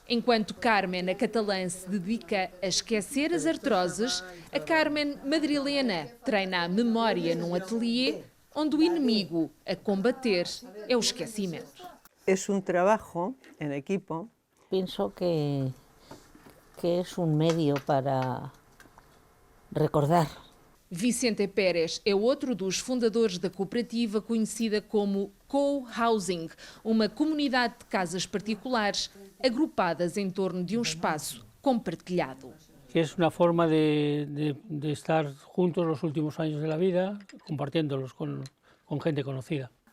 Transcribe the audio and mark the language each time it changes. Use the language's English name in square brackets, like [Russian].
[Portuguese] Enquanto Carmen, a catalã, se dedica a esquecer as artroses, a Carmen madrilena treina a memória num ateliê onde o inimigo a combater é o esquecimento. [Spanish] Es un trabajo en equipo. Pienso que es un medio para recordar. [Portuguese] Vicente Pérez é outro dos fundadores da cooperativa conhecida como co-housing, uma comunidade de casas particulares agrupadas em torno de um espaço compartilhado. [Spanish] que es una forma de estar juntos los últimos años de la vida, compartiéndolos con gente conocida.